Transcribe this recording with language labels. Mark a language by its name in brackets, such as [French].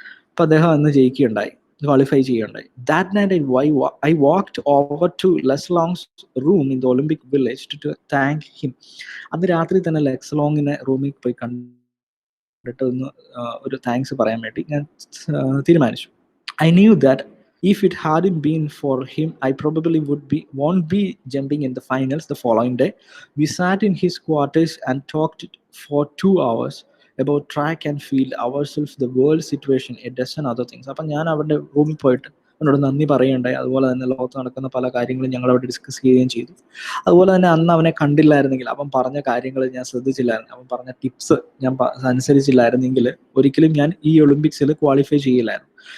[Malayalam] അപ്പം അദ്ദേഹം അന്ന് ജയിക്കുകയുണ്ടായി, ക്വാളിഫൈ ചെയ്യുകയുണ്ടായി. [English] That night I walked over to Luz Long's room in the Olympic village to thank him. [Malayalam] അന്ന് രാത്രി തന്നെ ലെസ്ലോങ്ങിനെ റൂമിൽ പോയി കണ്ടിട്ട് ഒന്ന് ഒരു താങ്ക്സ് പറയാൻ വേണ്ടി ഞാൻ തീരുമാനിച്ചു. [English] I knew that if it hadn't been for him, I probably won't be jumping in the finals the following day. We sat in his quarters and talked for 2 hours about track and field, ourselves, the world situation, a dozen other things. [Malayalam] അപ്പം ഞാൻ അവരുടെ റൂമിൽ പോയിട്ട് അവനോട് നന്ദി പറയുകയുണ്ടായി. അതുപോലെ തന്നെ ലോകത്ത് നടക്കുന്ന പല കാര്യങ്ങളും ഞങ്ങൾ അവിടെ ഡിസ്കസ് ചെയ്യുകയും ചെയ്തു. അതുപോലെ തന്നെ അന്ന് അവനെ കണ്ടില്ലായിരുന്നെങ്കിൽ, അവൻ പറഞ്ഞ കാര്യങ്ങൾ ഞാൻ ശ്രദ്ധിച്ചില്ലായിരുന്നു, അവൻ പറഞ്ഞ ടിപ്സ് ഞാൻ അനുസരിച്ചില്ലായിരുന്നെങ്കിൽ ഒരിക്കലും ഞാൻ ഈ ഒളിമ്പിക്സിൽ ക്വാളിഫൈ ചെയ്യില്ലായിരുന്നു.